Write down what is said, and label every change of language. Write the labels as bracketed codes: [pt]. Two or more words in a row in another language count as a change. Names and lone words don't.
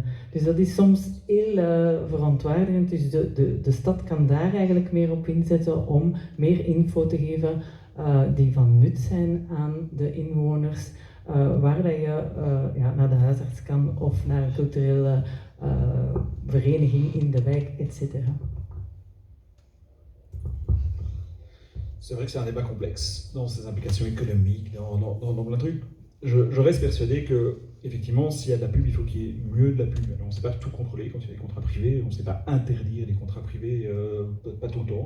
[nl] Dus dat is soms heel verontwaardigend. Dus de stad kan daar eigenlijk meer op inzetten om meer info te geven die van nut zijn aan de inwoners. Waar dat je naar de huisarts kan of naar een culturele vereniging in de wijk, etc. [fr] C'est vrai que c'est un débat complexe dans ses implications économiques, dans plein de trucs. Je reste persuadé que, effectivement, s'il y a de la pub, il faut qu'il y ait mieux de la pub. Alors, on ne sait pas tout contrôler quand il y a des contrats privés, on ne sait pas interdire les contrats privés, pas tout le temps.